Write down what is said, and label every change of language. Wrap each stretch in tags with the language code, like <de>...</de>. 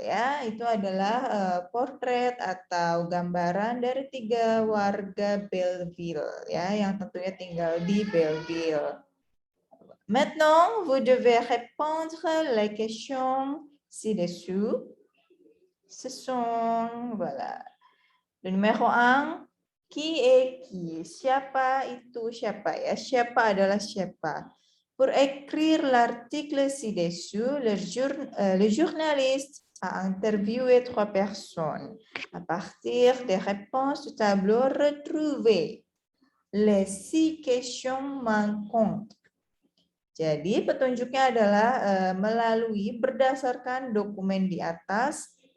<id>Ya, itu adalah portrait atau gambaran dari 3 warga Belleville, ya, yang tentunya tinggal di Belleville.</id> <fr>Maintenant, vous devez répondre les questions ci-dessous. Ce sont, voilà, le numéro 1, qui est qui?</fr> <id>Siapa itu siapa ya? Siapa adalah siapa?</id> <fr>Pour écrire l'article ci-dessous, le journaliste a interviewé 3 personnes. À partir des réponses du tableau, retrouvez les 6 questions manquantes.</fr> <id>Jadi petunjuknya adalah melalui berdasarkan dokumen di atas,</id>